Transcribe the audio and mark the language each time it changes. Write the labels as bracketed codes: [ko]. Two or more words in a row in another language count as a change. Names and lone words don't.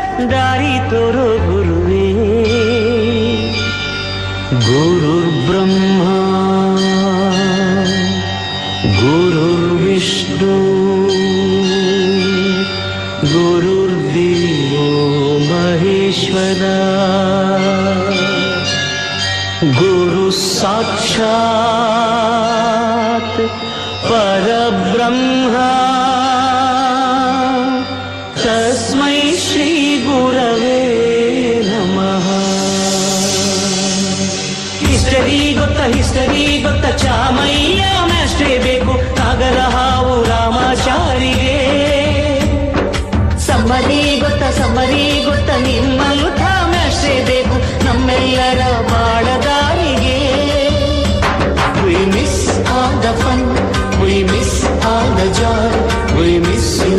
[kn] ದಾರಿ ತೋರೋ ಗುರುವೇ. [sa] ಗುರುರ್ ಬ್ರಹ್ಮ ಗುರುರ್ ವಿಷ್ಣು ಗುರುರ್ದೇವೋ ಮಹೇಶ್ವರ ಗುರು ಸಾಕ್ಷಾತ್ ಪರಬ್ರಹ್ಮ ತಸ್ಮೈ ಶ್ರೀ ಗುರವೇ ನಮಃ. [kn] ಹಿಸ್ಟರಿ ಗೊತ್ತ ಚಾಮಯ್ಯ ಮ್ಯಾಸ್ಟ್ರೇ ಬೇಕು ನಾಗರ ಹಾವು ರಾಮಾಚಾರಿಗೆ. ಸಮ್ಮರಿ ಗೊತ್ತ ನಿಮ್ಮಂಥ ಮ್ಯಾಸ್ಟ್ರೇ ಬೇಕು ನಮ್ಮೆಲ್ಲರ ಬಾಳದಾರಿಗೆ. [en] We miss all the fun, we miss all the joy, we miss you.